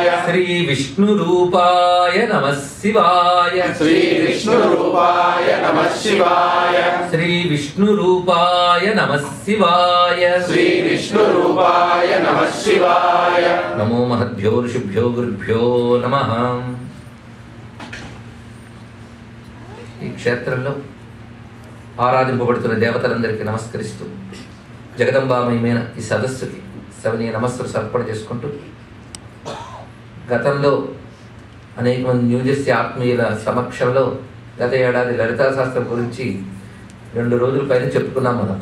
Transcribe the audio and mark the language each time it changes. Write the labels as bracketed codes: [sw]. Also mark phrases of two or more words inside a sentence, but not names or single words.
[sa] श्री विष्णु रूपाय नमः शिवाय श्री विष्णु रूपाय नमः शिवाय श्री विष्णु रूपाय नमः शिवाय श्री विष्णु रूपाय नमः शिवाय। नमो महद्भ्यो ऋषिभ्यो गुरुभ्यो नमः। [te] ఈ క్షేత్రంలో ఆరాధింపబడుతున్న దేవతలందరికీ నమస్కరిస్తూ జగదంబామయమైన ఈ సదస్సుకి సవనీయ నమస్సులు సమర్పణ చేసుకుంటూ గతంలో అనేక మంది న్యూజెర్సీ ఆత్మీయుల సమక్షంలో గత ఏడాది లలితా శాస్త్రం గురించి 2 రోజుల పైన చెప్పుకున్నాం మనం.